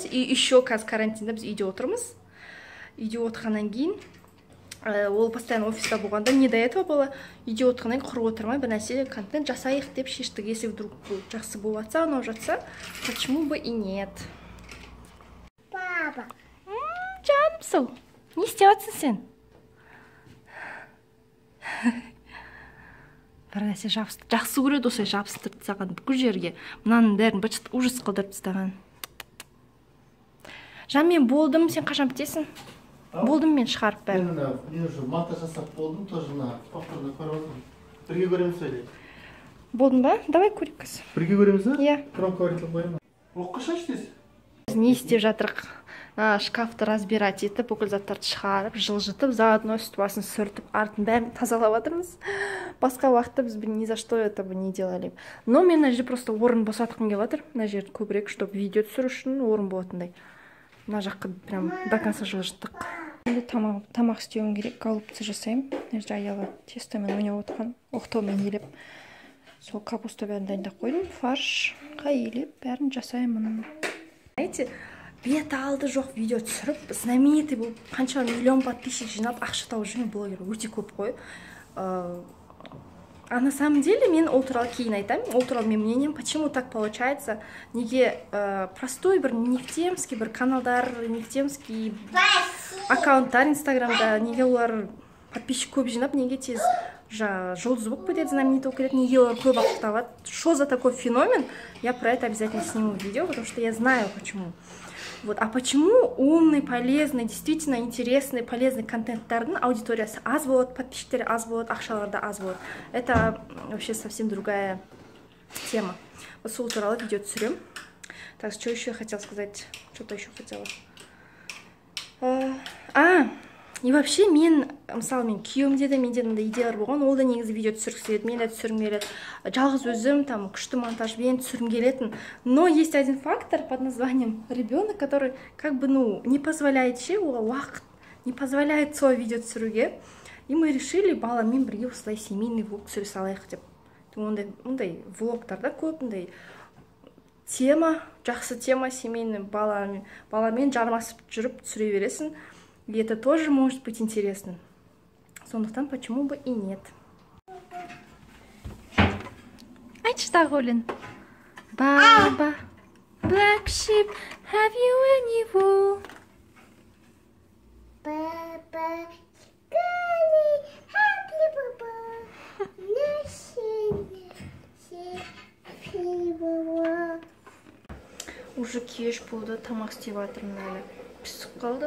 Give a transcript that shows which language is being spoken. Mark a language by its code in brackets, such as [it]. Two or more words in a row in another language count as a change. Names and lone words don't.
[ru] И еще [kk] қазір карантинда біз үйде отырмыз. Үйде отырғаннан кейін, ол постоянно офиста болғанда, [ru] не до этого было, [kk] үйде отырғаннан кейін құрып отырмай, бір нәрсе контент жасайық деп шештік. [ru] Если вдруг [kk] жақсы болып жатса, ұнап жатса, [ru] почему бы и нет. [kk] Папа. Жанымсың, не істеп жатсың сен? Бір нәрсе жақсы көреді осылай жабыстырып тастаған бүкіл жерге. Мынаның бәрін [ru] быт ужас [kk] қылдырып тастаған. Жан, мен болдым, сен қашан бітесің? Болдым мен шығарып бәрін. Мен уже монтаж жасап болдым, [ru] тоже на повторно [kk] көріп отырмын. Бірге көреміз сөйле. Болдың ба? Давай көрейік қазір. Бірге көреміз ба? Иә. Громкоговоритель қояйын ба? Оқы шаштыз? Не істеп жатырық? Шкафты разбирать етіп, бүкіл заттарды шығарып, жылжытып, заодно үсті басын сүртіп, артын бәрін тазалап жатырмыз. Басқа уақытта біз [ru] ни за что этого не делали. [kk] Но мен мына жерде просто орын босатқым келіп жатыр. Мына жерді көбірек, чтобы видео түсіру үшін орын болатындай. Мына жаққа [ru] прям до конца [kk] жылжыттық. Енді тамақ істеуім керек, голубцы жасаймын. Мына жерде Аяла тестомен ойнап отырған, оқтаумен елеп. Сол капуста бәрін дайындап қойдым. Фарш, елеп, бәрін жасаймын. Знаете, бет алды жоқ видео түсіріп, знаменитый болып, қанша миллион подписчик жинап, ақша тауып жүрген блогер өте көп қой. [ru] А на самом деле [kk] мен ол туралы кейін айтамын, ол туралы менің мнением, [ru] почему так получается, [kk] неге простой бір нефтемский бір каналдар, нефтемский аккаунттар инстаграмда, неге олар подписчик көп жинап, неге тез жұлдыз болып кетеді, знаменит болып кетеді, неге олар көп ақша табады. [ru] Что за такой феномен? Я про это обязательно сниму видео, потому что я знаю почему. Вот. А почему умный, полезный, действительно интересный, полезный [kk] контенттардың аудиториясы аз болады, подписчиктері аз болады, ақшаларда аз болады? [ru] Это вообще совсем другая тема. [kk] Вот сол туралы видео түсірем. [ru] Так, что еще я хотела сказать? Что-то еще хотела. И вообще [kk] мен, мысалы мен күйеуімде де менде мындай идеялар болған, ол да негізі видео түсіргісі келеді, мен де түсіргім келеді. Жалғыз өзім там күшті монтажбен түсіргім келетін. [ru] Но есть один фактор под названием ребенок, который как бы, не позволяет уақыт, не позволяет [kk] свой видео түсіруге. [ru] И мы решили [kk] баламен бірге осылай семейный влог түсіре салайық деп. Ондай влогтарда көп, ондай тема, жақсы тема семейный, баламен жармасып жүріп түсіре бересің. [ru] И это тоже может быть интересно. Сондықтан почему бы и нет. [kk] Айтшы Олин. [en] Баба, black sheep, have you any wool? Баба, скали, happy баба, носин, [kk] Уже кеш болды, тамақ істеп жатырмын әлі. Пісіп қалды.